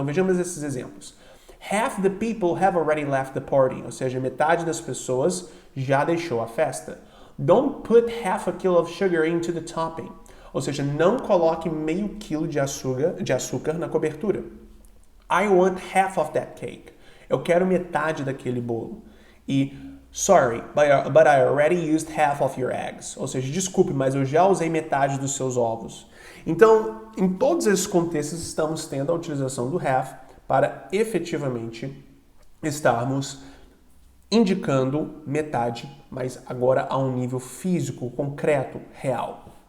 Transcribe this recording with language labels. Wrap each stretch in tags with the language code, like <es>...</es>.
<pt>Então, vejamos esses exemplos.</pt> <en>Half the people have already left the party,</en> <pt>ou seja, metade das pessoas já deixou a festa.</pt> <en>Don't put half a kilo of sugar into the topping,</en> <pt>ou seja, não coloque meio quilo de açúcar na cobertura.</pt> <en>I want half of that cake.</en> <pt>Eu quero metade daquele bolo.</pt> <en>E sorry, but I already used half of your eggs.</en> <pt>Ou seja, desculpe, mas eu já usei metade dos seus ovos. Então, em todos esses contextos, estamos tendo a utilização do have para efetivamente estarmos indicando metade, mas agora a um nível físico, concreto, real.</pt>